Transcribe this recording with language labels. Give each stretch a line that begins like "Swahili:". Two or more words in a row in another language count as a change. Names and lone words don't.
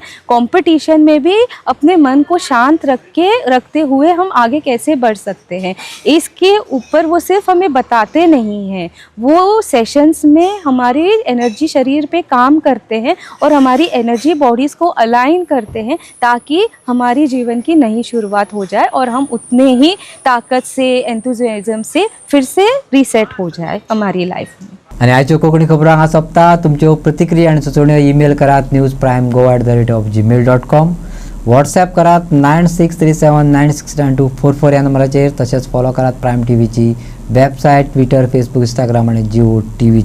Hindi: कंपटीशन में भी अपने मन को शांत रखते हुए हम आगे कैसे बढ़ सकते हैं, इसके ऊपर वो सिर्फ हमें बताते नहीं हैं, वो सेशंस में हमारी एनर्जी शरीर पे काम करते हैं और हमारी
English: energy bodies
Hindi: को अलाइन करते हैं, ताकि हमारी जीवन की नई शुरुआत हो जाए और हम उतने ही ताकत से, एंथुजियाज्म से फिर से रिसेट हो जाए हमारी लाइफ में।
Konkani: आणि आजच्यो कोंकणी खबरो हांगा सोंपता. तुमच्यो प्रतिक्रिया आनी सुचोवण्यो ईमेल करात newsprime@gmail.com. व्हॉट्सॲप करात 9637969244 ह्या नंबराचेर. तशेंच फॉलो करात प्रायम टीव्हीची वेबसायट, ट्विटर, फेसबुक, इंस्टाग्राम आनी जिओ टीव्हीचेर.